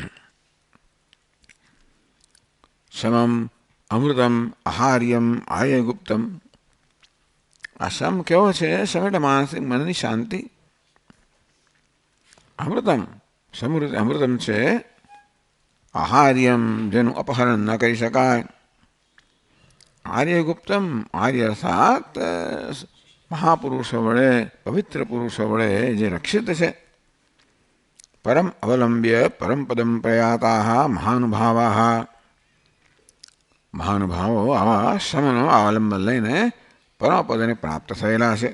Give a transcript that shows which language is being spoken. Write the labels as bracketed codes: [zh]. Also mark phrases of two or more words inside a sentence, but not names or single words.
[sa] શમમ અમૃતમ આહાર્યમ આર્યગુપ્તમ। [gu] આ શમ કેવો છે? શમ એટલે માનસિક મનની શાંતિ। અમૃતમ અમૃતમ છે આહાર્યમ જેનું અપહરણ ન કરી શકાય। આર્યગુપ્તમ આર્ય અર્થાત મહાપુરુષો વડે, પવિત્ર પુરુષો વડે જે રક્ષિત છે, [sa] પરમ અવલંબ્ય પરમ પદમ પ્રયાતા મહાનુભાવા, [gu] મહાનુભાવો આવા શમનો અવલંબન લઈને પરમપદને પ્રાપ્ત થયેલા છે.